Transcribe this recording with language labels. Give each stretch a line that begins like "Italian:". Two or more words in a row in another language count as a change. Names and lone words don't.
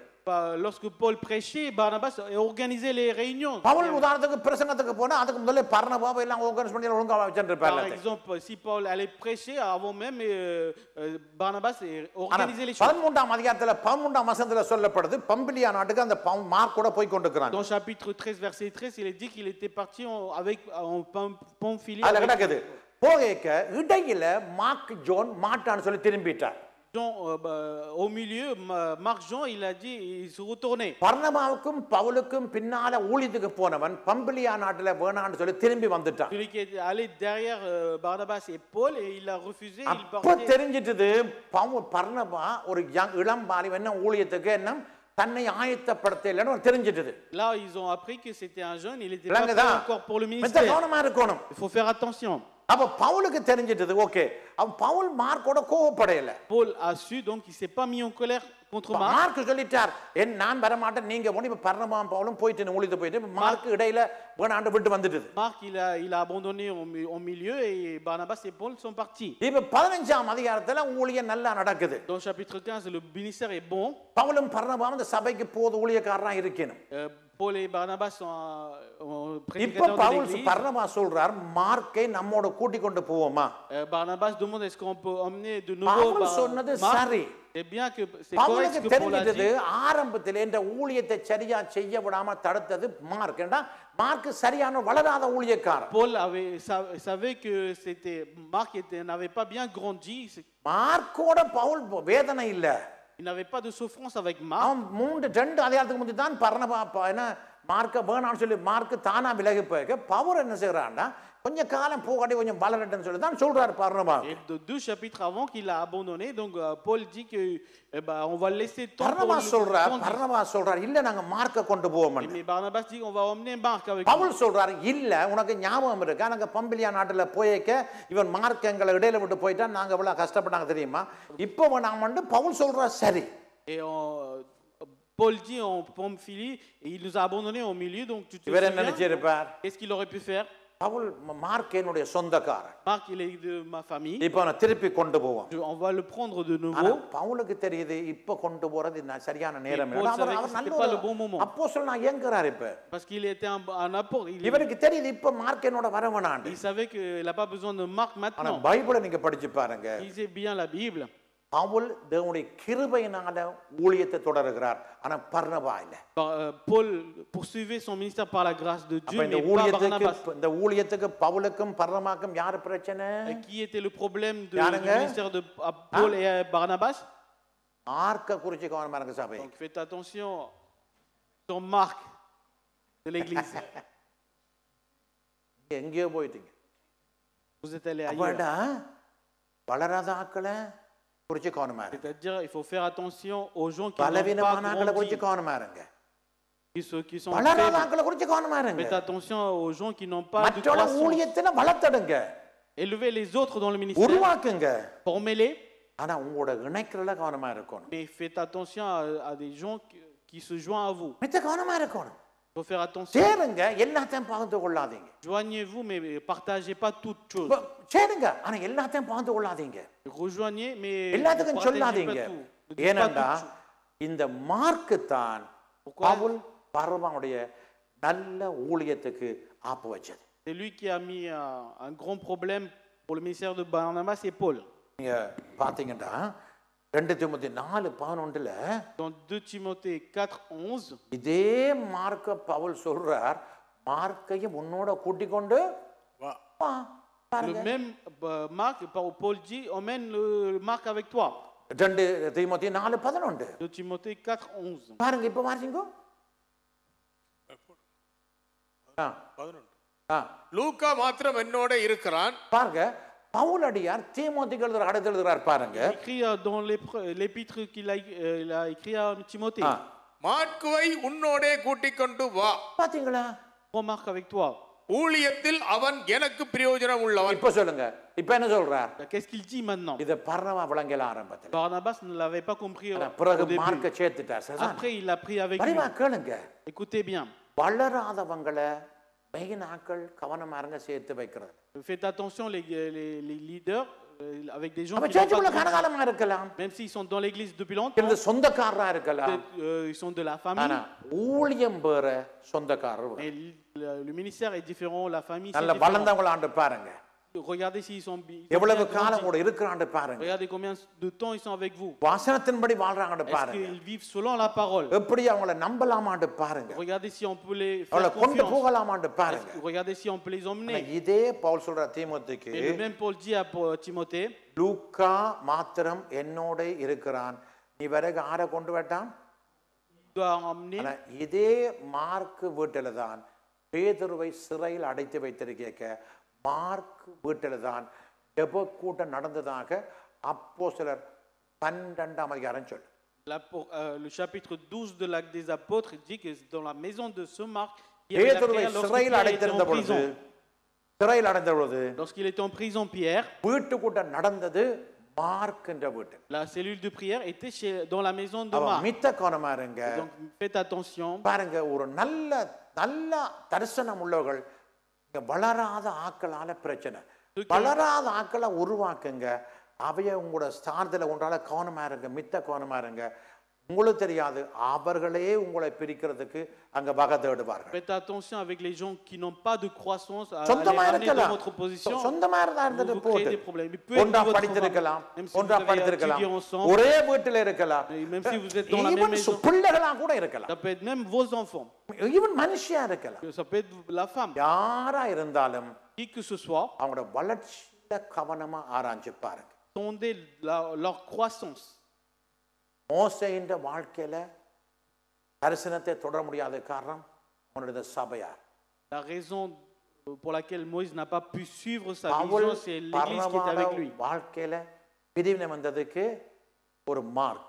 French: Lorsque Paul prêchait, Barnabas organisait les réunions.
Tamil: பவுல் உதாரணத்துக்கு பிரசங்கத்துக்கு போனா அதுக்கு முதல்ல பர்னபாவை எல்லாம் ஆர்கனைஸ் பண்ணி ஒழுங்கா வச்சிருப்பார்.
French: Par exemple, si Paul allait prêcher avant même, Barnabas organisait les choses.
Tamil: 13ஆம் அதிகாரத்துல 13ஆம் வசனத்துல சொல்லப்படுது பம்பிலியா நாட்டுக்கு அந்த மார்க் கூட போய் கொண்டிருக்கிறாங்க.
French: Dans chapitre 13 verset 13, il est dit qu'il était parti avec Pamphylie.
Tamil: அதுல கிடக்குது போகேக்க இடையில மார்க் ஜோன் மாட்டான்னு சொல்லி திரும்பிட்டார்.
French: Au milieu, Marc Jean, il a dit, il se retournait.
Tamil: பர்னபாவுக்கும் பவுலுக்கும் பின்னால ஊழியத்துக்கு போனவன் பம்பிலியா நாட்டுல வேணான்னு சொல்லி திரும்பி வந்துட்டான்.
French: Celui qui est allé derrière Barnabas et Paul et il a refusé, il
Tamil: அப்ப
French: partait.
Tamil: தெரிஞ்சிட்டது பர்னபா ஒரு இளம் பாலிவன் என்ன ஊழியத்துக்கு என்ன தன்னை ஆயத்தப்படுத்தலைன்னு தெரிஞ்சிட்டது.
French: Là, ils ont appris que c'était un jeune, il était pas
Tamil: விளங்குதா?
French: prêt encore pour le
Tamil: மெத்த
French: ministère.
Tamil: கவனமா இருக்கணும்.
French: Il faut faire attention.
Tamil: அப்ப பவுலுக்கு தெரிஞ்சிட்டது. ஓகே, அவன் பவுல் மார்க்கோட கோவப்படையல.
French: Paul a su, donc il s'est pas mis en colère contre Marc.
Tamil: மார்க் சொல்லிட்டார், நான் வர மாட்டேன், நீங்க போய் இப்ப பர்னபாவும் பவுலும் போயிட்டு ஊழியத்து போயிட்டு மார்க் இடையில வேணாண்டு விட்டு வந்துட்டது.
French: Marc, il a abandonné au milieu et Barnabas et Paul sont partis.
Tamil: இப்ப 15ஆம் அதிகாரத்துல ஊழியம் நல்லா நடக்குது.
French: Dans le chapitre 15, le ministère est bon.
Tamil: பவுலும் பர்னபாவும் இந்த சபைக்கு போது ஊழியக்காரரா இருக்கணும்.
French: Paul et Barnabas sont
Tamil: இப்ப
French: prédicateurs de
Tamil: பவுல்
French: l'église.
Tamil: பர்னபா சொல்றார், மார்க்கை நம்மோட கூட்டி கொண்டு போவோமா?
French: Barnabas demande est-ce qu'on peut emmener de nouveau
Tamil: பவுல் சொன்னது சரி.
French: C'est bien que c'est correct ce
Tamil: பவுலுக்கு
French: que Paul a
Tamil: தெரிஞ்சது
French: dit.
Tamil: ஆரம்பத்தில் இந்த ஊழியத்தை சரியா செய்ய விடாம தடுத்தது மார்க். ஏண்டா மார்க் சரியான வளராத ஊழியக்காரன்.
French: Paul savait que Marc n'avait pas bien grandi.
Tamil: மார்க்கோட பவுல் வேதனை இல்ல.
French: Il n'avait pas de souffrance avec Marc.
Tamil: அவன் 2 அதிகாரத்துக்கு முந்தி தான் பர்னபா என்ன மார்க்க வேணான்னு சொல்லி மார்க் தானா விலகி போயிருக்க. பவுல் என்ன செய்யறான்னா கொஞ்சம் காலம் போகாட்டி கொஞ்சம் வளரட்டுன்னு சொல்லி தான் சொல்றாரு பர்னபா.
French: Et 2 chapitres avant qu'il a abandonné, donc Paul dit que on va le laisser temps pour
Tamil: பர்னபா சொல்றார் இல்ல நாங்க மார்க்க கொண்டு போவோம்.
French: Mais Barnabas dit on va emmener Marc avec nous.
Tamil: பவுல் சொல்றாரு இல்ல உனக்கு ஞாபகம் இருக்கா நாங்க பம்பிலியா நாட்டுல போயேக்க இவன் மார்க் எங்களை இடையில விட்டு போயிட்டா நாங்க எவ்வளவு கஷ்டப்பட்டாங்க தெரியுமா? இப்போ நாம வந்து பவுல் சொல்றா சரி.
French: Et Paul dit en Pamphylie et il nous a abandonnés au milieu, donc tu te
Tamil: இவர் என்ன
French: souviens
Tamil: நினைச்சிருப்பார்?
French: qu'est-ce qu'il aurait pu faire?
Tamil: பவுல் மார்க் என்னுடைய சொந்தக்காரன்.
French: Marc il est de ma famille.
Tamil: இப்போ நான் திருப்பி கொண்டு போவோம்.
French: On va le prendre de
Tamil: ஆனா
French: nouveau.
Tamil: பவுலுக்கு தெரியுது இப்ப கொண்டு போறது சரியான நேரம்
French: Paul
Tamil: இல்ல.
French: savait
Tamil: அவர்
French: que c'était
Tamil: நல்ல
French: pas le bon moment.
Tamil: அப்போஸ்தலனா ஏங்குறார் இப்ப.
French: Parce qu'il était un apport.
Tamil: இவருக்கு தெரியுது இப்ப மார்க் என்னோட வரவனாண்டு.
French: Il savait qu'il n'a pas besoin de Marc
Tamil: ஆனா
French: maintenant.
Tamil: பைபிளை நீங்க படிச்சு பாருங்க.
French: Lisez bien la Bible.
Tamil: பவுல் தேவனுடைய கிருபையினால ஊழியத்தை தொடருகிறார். ஆனா பர்னபா இல்ல.
French: Paul poursuivait son ministère par la grâce de Dieu,
Tamil: இந்த
French: mais pas Barnabas.
Tamil: ஊழியத்துக்கு பவுலுக்கும் பர்னபாக்கும் யார் பிரச்சனை?
French: Qui était le problème du
Tamil: யாருங்க?
French: ministère de Paul et Barnabas?
Tamil: மார்க்க குறிச்சு கவனமா இருங்க சபை.
French: Donc faites attention sur Marc de l'église.
Tamil: எங்கேயோ போயிட்டீங்க.
French: Vous êtes allé ailleurs.
Tamil: அப்படா வளராத ஆட்களை குறிச்சு கவனமா இருங்க.
French: C'est-à-dire il faut faire attention aux gens qui n'ont
Tamil: பலவீனமான
French: pas
Tamil: ஆட்களை
French: grandi,
Tamil: குறிச்சு கவனமா இருங்க.
French: qui sont
Tamil: வளராத
French: faibles.
Tamil: ஆட்களை குறிச்சு கவனமா இருங்க.
French: Faites attention aux gens qui n'ont pas de
Tamil: மற்றவங்க
French: croissance.
Tamil: ஊழியத்துல வளர்த்தடுங்க.
French: Élevez les autres dans le ministère.
Tamil: உருவாக்குங்க.
French: Formez-les.
Tamil: ஆனா உங்களோட இணைக்கிறதுல கவனமா இருக்கணும்.
French: Mais faites attention à des gens qui se joignent à vous.
Tamil: மித்த கவனமா இருக்கணும்.
French: Il faut faire attention.
Tamil: சேருங்க, எல்லாத்தையும் பகிர்ந்து கொள்ளாதீங்க.
French: Joignez-vous, mais partagez pas toutes choses.
Tamil: சேருங்க, ஆனா எல்லாத்தையும் பகிர்ந்து கொள்ளாதீங்க.
French: Rejoignez, mais
Tamil: எல்லாத்துக்கும்
French: partagez
Tamil: சொல்லாதீங்க.
French: pas tout. Ne dites pas
Tamil: ஏனென்றா
French: toutes choses.
Tamil: இந்த மார்க்கு தான் பவுல் பர்னபாவுடைய நல்ல ஊழியத்துக்கு ஆப்பு வச்சது.
French: C'est lui qui a mis un grand problème pour le ministère de Barnabas et Paul.
Tamil: நீங்க பாத்தீங்கன்னா 2 தீமோத்தேயு 4:11
French: Dans 2 Timothée 4:11,
Tamil: இதே மார்க்க பவுல் சொல்றார், மார்க்கையும் உன்னோட கூட்டிக் கொண்டு வா. வா.
French: le
Tamil: பாருங்க.
French: même Marc, Paul dit, emmène le Marc avec toi.
Tamil: 2 தீமோத்தேயு 4:11
French: 2 Timothée 4:11.
Tamil: பாருங்க, இப்ப வாசிங்க. லூக்கா மாத்திரம் என்னோட இருக்கிறான். பாருங்க, பவுல் அடியார் தீமோத்தேயுக்கு எழுதுற அடுத்து எழுதுறார் பாருங்க.
French: Il écrit dans l'épître qu'il a écrit à Timothée.
Tamil: மார்க்குவை உன்னோடே கூட்டிக் கொண்டு வா. பாத்தீங்களா?
French: Prends Marc avec toi.
Tamil: ஊழியத்தில் அவன் எனக்கு பிரயோஜனம் உள்ளவன். இப்ப சொல்லுங்க, இப்ப என்ன சொல்றார்?
French: Qu'est-ce qu'il dit maintenant?
Tamil: இத பர்னபா விளங்கல ஆரம்பத்துல.
French: Barnabas ne l'avait pas compris au
Tamil: பிறகு
French: début.
Tamil: மார்க்க சேர்த்துட்டார். சரிதான்?
French: Après, il l'a pris avec lui.
Tamil: பரிவா கேளுங்க.
French: Écoutez bien.
Tamil: வளராதவங்களை மெயின் ஆட்கள் கவனமா இருங்க சேர்த்து வைக்கிறது.
French: Faites attention, les leaders, avec des gens
Tamil: அப்ப
French: qui n'ont
Tamil: சேர்ச்சுக்குள்ள
French: pas
Tamil: கனகாலமா இருக்கலாம்.
French: même s'ils sont dans l'église depuis longtemps,
Tamil: இல்ல சொந்தக்காரரா இருக்கலாம்.
French: ils sont de la famille.
Tamil: ஆனா ஊழியம் வேற, சொந்தக்காரர் வேற.
French: Mais le ministère est différent, la famille c'est
Tamil: நல்ல
French: différent.
Tamil: வளர்ந்தவங்கள ஆண்டு பாருங்க.
French: Regardez s'ils sont bien.
Tamil: எவ்வளவு காலம் கூட இருக்கிறான்னு பாருங்க.
French: Regardez combien de temps ils sont avec vous.
Tamil: வசனத்தின்படி வாழ்றாங்கன்னு
French: Est-ce
Tamil: பாருங்க.
French: qu'ils vivent selon la parole?
Tamil: எப்படி அவங்கள நம்பலாமான்னு பாருங்க.
French: Regardez si on peut les
Tamil: அவளை
French: faire
Tamil: கொண்டு
French: confiance.
Tamil: போகலாமான்னு பாருங்க.
French: Regardez si on peut les emmener.
Tamil: இதே பவுல் சொல்ற தீமோத்தேயுக்கு
French: Et le même Paul dit à Timothée,
Tamil: லூக்கா மாத்திரம் என்னோட இருக்கிறான், நீ பிறகு ஆரை கொண்டு வட்டான்.
French: il doit emmener.
Tamil: ஆனா இதே மார்க் வீட்டில தான் பேதுருவை சிறையில் அடைத்து வைத்திருக்க மார்க் வீட்டில தான் ஜெப கூட்டம் நடந்ததாக அப்போஸ்தலர் 12ஆம் அதிகாரம் சொல்லு.
French: Le chapitre 12 de l'Acte des Apôtres dit que dans la maison de ce Marc,
Tamil: பேதுருவை சிறையில் அடைத்திருந்த பொழுது சிறையில் அடைந்த பொழுது
French: lorsqu'il était en prison, Pierre,
Tamil: வீட்டு கூட்டம் நடந்தது மார்க் என்ற வீட்டு.
French: la cellule de prière était dans la maison de
Tamil: அவன்
French: Marc.
Tamil: மித்த கோணமா இருங்க.
French: Donc faites attention.
Tamil: பாருங்க, ஒரு நல்ல நல்ல தரிசனம் உள்ளவர்கள் இங்க வளராத ஆக்களால பிரச்சனை. வளராத ஆக்களை உருவாக்குங்க. அவைய உங்களோட ஸ்தானத்துல ஒன்றால கவனமா இருங்க, மித்த கவனமா இருங்க. உங்களுக்கு தெரியாது, அவர்களே உங்களை பிரிக்கிறதுக்கு அங்க வகை தேடுவார்கள்.
French: Faites attention avec les gens qui n'ont pas de croissance à les
Tamil: சொந்தமா
French: ramener dans
Tamil: இருக்கலாம்,
French: votre position.
Tamil: சொந்தமா இருந்தா
French: Vous
Tamil: இருந்துட்டு
French: vous créez
Tamil: போட்டு
French: des problèmes. Il peut être
Tamil: ஒன்றா
French: votre
Tamil: படித்திருக்கலாம்,
French: famille, même si
Tamil: ஒன்றா
French: vous avez
Tamil: படித்திருக்கலாம்,
French: étudié ensemble,
Tamil: ஒரே வீட்டில் இருக்கலாம்,
French: même si vous êtes dans la même
Tamil: ஈவன்
French: maison.
Tamil: பிள்ளைகளா கூட இருக்கலாம்,
French: Ça peut être même vos enfants.
Tamil: ஈவன் மனுஷியா இருக்கலாம்.
French: Ça peut être la femme.
Tamil: யாரா இருந்தாலும்
French: Qui que ce soit,
Tamil: அவங்களோட வளர்ச்சியில கவனமா ஆராய்ஞ்சு பாருங்க.
French: sondez leur croissance.
Tamil: மோசேயின் வாழ்க்கையில தரிசனத்தை தொடர முடியாத காரணம் அவனுடைய சபையார்.
French: La raison pour laquelle Moïse n'a pas pu suivre sa
Tamil: பவுல்
French: vision, c'est l'église qui est avec lui.
Tamil: வாழ்க்கையில பிரிவினை வந்ததுக்கு ஒரு மார்க்.